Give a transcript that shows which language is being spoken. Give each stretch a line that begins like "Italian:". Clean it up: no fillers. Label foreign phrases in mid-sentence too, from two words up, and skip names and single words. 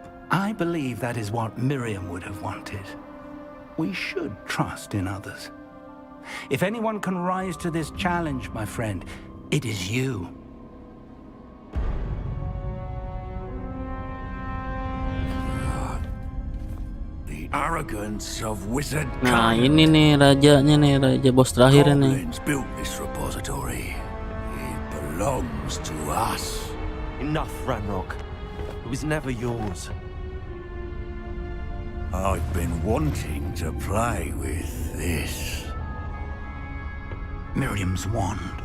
English: I believe that is what Miriam would have wanted. We should trust in others. If anyone can rise to this challenge, my friend, it is you. The arrogance of wizard.
Indonesian: Nah, ini nih rajanya nih, raja bos terakhir nih.
English: Goblins built this repository. It belongs to us. Enough, Ranrock. It was never yours. I've been wanting to play with this. Miriam's wand.